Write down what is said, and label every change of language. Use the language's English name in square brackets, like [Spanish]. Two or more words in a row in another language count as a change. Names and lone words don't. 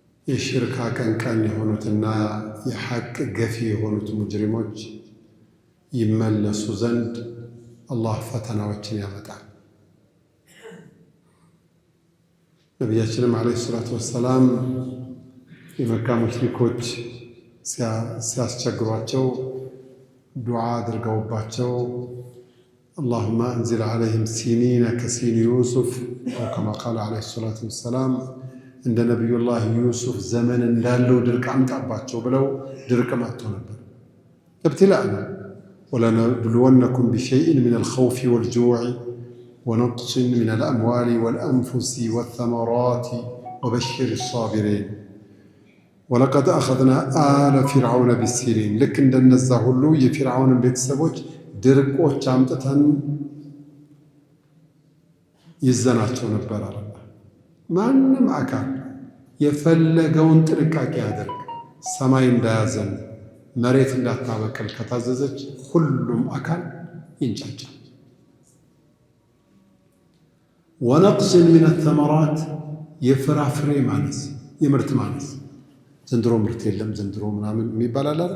[Amharic] የሽርክ አቀንቃኝ የሆኑትና የሐቅ ገፊ የሆኑት ሙጅሪሞች ይመለሱ ዘንድ አላህ ፈተናዎችን ያመጣል። ነቢያችንም ዓለይሂ ሰላቱ ወሰላም የመካ ሙሽሪኮች ሲያስቸግሯቸው ዱዓ አድርገውባቸው [Arabic] اللهم أنزل عليهم سنين كسين يوسف أو كما قال عليه الصلاة والسلام عند نبي الله يوسف زمن [Amharic] እንዳለው ድርቅ አምጣባቸው ብለው ድርቅ መጥቶ ነበር። [Arabic] ابتلاءنا ولنبلونكم بشيء من الخوف والجوع ونقص من الأموال والأنفس والثمرات وبشر الصابرين ولقد أخذنا آل فرعون بالسنين لك [Amharic] እንደነዛ ሁሉ የፊርዓውን ቤተሰቦች ድርቆች አምጥተን ይዘናቸው ነበር አለ። ማንም አካል የፈለገውን ጥንቃቄ ያደርግ፣ ሰማይ እንዳያዘን መሬት እንዳታበቅል ከታዘዘች ሁሉም አካል ይንጫጫል። [Arabic] ونقص من الثمرات [Amharic] የፍራፍሬ ማነስ፣ የምርት ማነስ። ዘንድሮ ምርት የለም ዘንድሮ ምናምን የሚባላል አይደል?